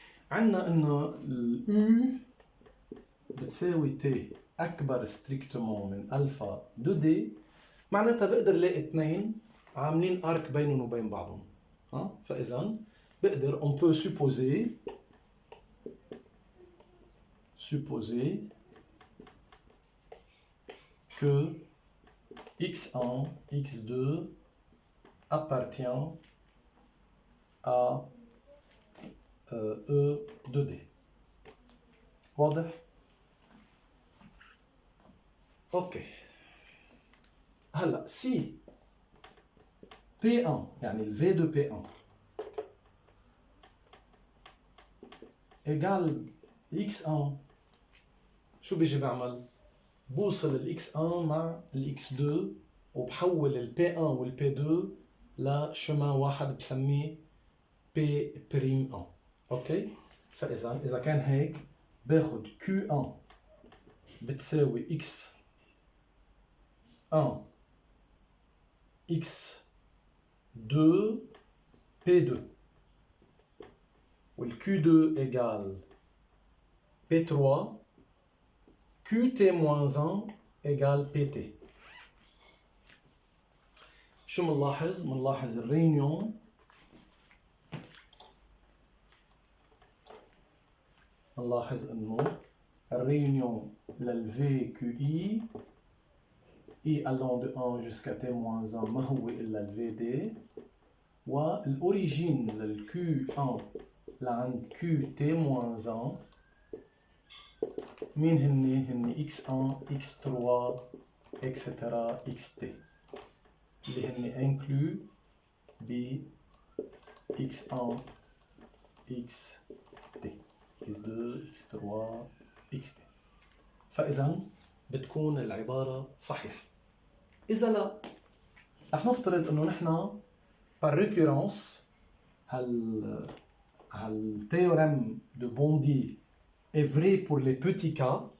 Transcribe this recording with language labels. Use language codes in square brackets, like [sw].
[ar] عندنا انه الاو بتساوي تي اكبر ستريكتومون من الفا دو دي، معناتها بقدر لاقي اثنين عاملين ارك بينهم وبين بعضهم. فاذا بقدر [fr] on peut supposer que x1 x2 appartient à E de D. [ar] واضح؟ اوكي. هلا سي P1 يعني ال V de P1 égal x1، شو بيجي بعمل؟ بوصل ال x1 مع ال x2 وبحول ال P1 وال P2 لشمان واحد بسميه P'1. اوكي؟ فاذا اذا كان هيك باخد Q1 بتساوي x1 x2 P2 وال Q2 égale P3 QT-1 égale PT. شو منلاحظ؟ منلاحظ الريونيون نلاحظ انه الريونيون لل VQI [fr] I allant de 1 jusqu'à T-1 [ar] ما هو الا ال VD، والاوريجين لل Q1 لعند QT-1 مين هني x1 x3 etc xt اللي هني inclus ب x1 xt x2 x3 xt. فاذا بتكون العباره صحيحه. اذا لا، رح نفترض انه نحن [fr] par récurrence هالتhéorème de Bondy est vrai pour les petits cas.